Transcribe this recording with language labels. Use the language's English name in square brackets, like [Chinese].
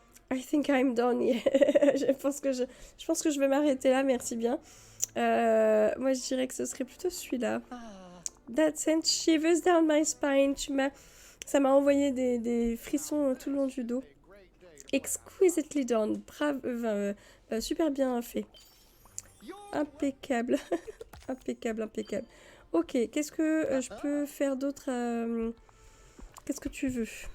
[English] I think I'm done. Yeah. [French] je pense que je vais m'arrêter là, merci bien. Moi, je dirais que ce serait plutôt celui-là. [English] That sent shivers down my spine. [French] Ça m'a envoyé des frissons tout le long du dos. [English] Exquisitely done. [French] Brave, super bien fait. Impeccable. impeccable. Ok, qu'est-ce que je peux faire d'autre? Qu'est-ce que tu veux?